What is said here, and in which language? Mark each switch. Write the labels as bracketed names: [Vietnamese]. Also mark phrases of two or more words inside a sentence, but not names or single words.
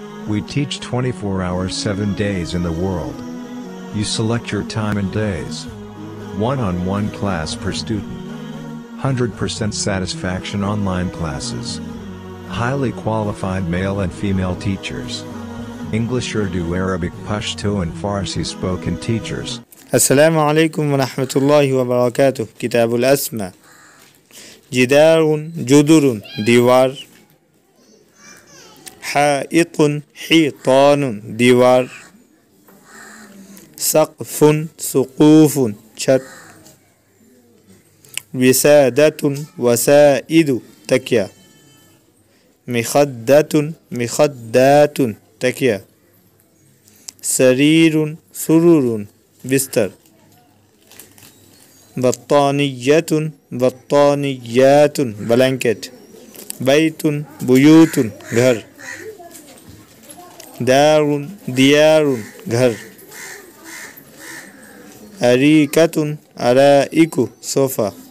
[English] We teach 24 hours 7 days in the world. You select your time and days. One-on-one class per student. 100% satisfaction online classes. Highly qualified male and female teachers. English, Urdu, Arabic, Pashto and Farsi spoken teachers. [Arabic] السلام عليكم ورحمة الله وبركاته. كتاب الأسماء. جدار جدر ديوار. حائط حيطان ديوار. سقف سقوف छत. وسادة وسائد تكيا. مخدة مخدات تكيا. سرير سرور बिस्तर. بطانيةٌ بطانياتٌ ब्लैंकेट. بيتٌ بيوتٌ घर. دارٌ ديارٌ घर. أريكةٌ أرائكُ सोफा.